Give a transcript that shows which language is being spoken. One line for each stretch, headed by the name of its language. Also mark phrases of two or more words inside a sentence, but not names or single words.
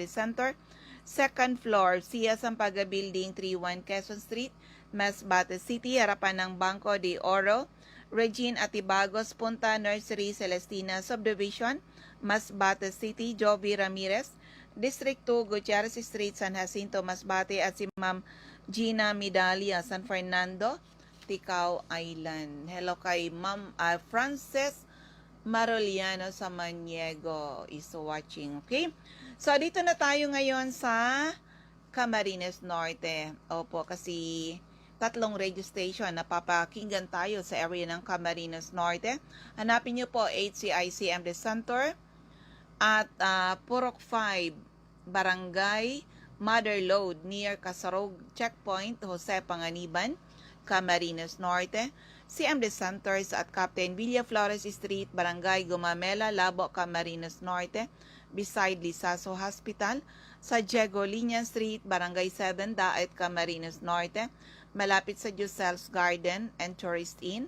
Filipino: Center,
English: second floor,
Filipino: Sia Sampaga Building, 31 Quezon Street, Masbate City, harapan ng Banco de Oro, Regine Atibagos, Punta Nursery, Celestina Subdivision, Masbate City, Jovi Ramirez, District 2, Gutierrez Street, San Jacinto, Masbate, at si Ma'am Gina Midalia, San Fernando, Ticao Island. Hello kay Ma'am Frances Maroliano sa Maniego
English: is watching, okay?
Filipino: So, dito na tayo ngayon sa Camarines Norte. Opo, kasi 3 radio station na papakinggan tayo sa area ng Camarines Norte. Hanapin nyo po HCI CMD Center at Purok 5, Barangay Mother Lode near Casarog Checkpoint, Jose Panganiban, Camarines Norte.
English: CMD Centers at Captain Villa Flores Street, Barangay Gumamela, Labo, Camarines Norte, beside Lisaso Hospital.
Filipino: Sa Diego Liñan Street, Barangay 7, Daet, Camarines Norte, malapit sa Giselle's Garden and Tourist Inn.